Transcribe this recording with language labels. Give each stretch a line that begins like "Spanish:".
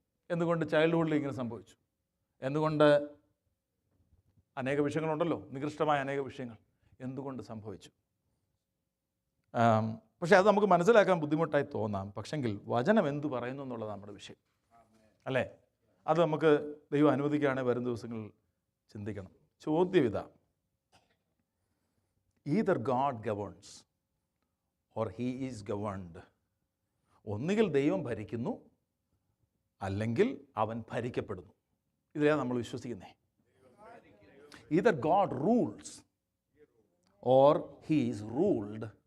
Malayalam: എന്തുകൊണ്ട് ചൈൽഡ്ഹുഡിൽ ഇങ്ങനെ സംഭവിച്ചു? എന്തുകൊണ്ട് അനേക വിഷയങ്ങളുണ്ടല്ലോ, നികൃഷ്ടമായ അനേക വിഷയങ്ങൾ എന്തുകൊണ്ട് സംഭവിച്ചു? പക്ഷേ അത് നമുക്ക് മനസ്സിലാക്കാൻ ബുദ്ധിമുട്ടായി തോന്നാം. പക്ഷെങ്കിൽ വചനം എന്തു പറയുന്നു എന്നുള്ളത് നമ്മുടെ വിഷയം അല്ലേ? അത് നമുക്ക് ദൈവം അനുവദിക്കുകയാണെങ്കിൽ വരും ദിവസങ്ങളിൽ ചിന്തിക്കണം. ചോദ്യം ഇതാ:
English: either God governs or he is governed.
Malayalam: ഒന്നുകിൽ ദൈവം ഭരിക്കുന്നു, അല്ലെങ്കിൽ അവൻ ഭരിക്കപ്പെടുന്നു. ഇതിലാണ് നമ്മൾ വിശ്വസിക്കുന്നത്.
English: either God rules or he is ruled.